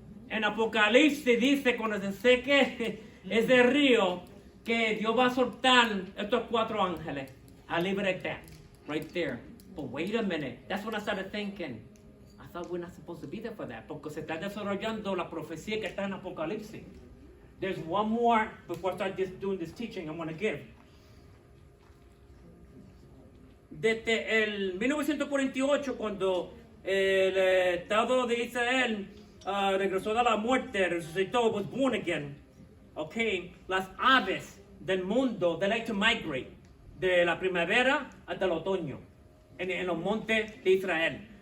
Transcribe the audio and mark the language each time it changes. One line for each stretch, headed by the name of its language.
Spanish: En Apocalipsis dice, cuando se seque ese río, que Dios va a soltar estos 4 ángeles.
English: I leave it at that, right there. But wait a minute, that's when I started thinking, I thought we're not supposed to be there for that,
Spanish: porque se está desarrollando la profecía que está en Apocalipsis.
English: There's one more before I start doing this teaching I want to give.
Spanish: Desde el 1948, cuando el Estado de Israel regresó de la muerte, resucitó,
English: was born again,
Spanish: okay, las aves del mundo,
English: they like to migrate,
Spanish: de la primavera hasta el otoño, en los montes de Israel.